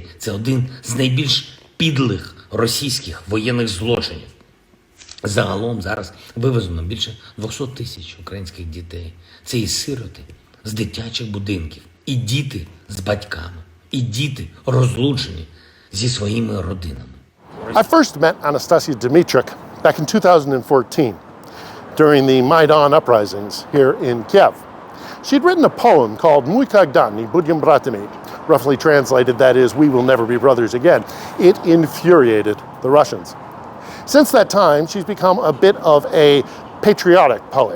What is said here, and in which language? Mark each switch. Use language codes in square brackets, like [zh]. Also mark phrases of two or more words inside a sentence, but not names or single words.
[uk] Це один з найбільш підлих російських воєнних злочинів. Загалом зараз вивезено більше 200 тисяч українських дітей. Це і сироти з дитячих будинків, і діти з батьками, і діти розлучені зі своїми родинами. [en] I first met Anastasia Dymtruk back in 2014 during the Maidan uprisings here in Kiev. She'd written a poem called "Mój Kagdan i Budyam Bratami," Roughly translated, that is, we will never be brothers again. It infuriated the Russians. Since that time, she's become a bit of a patriotic poet.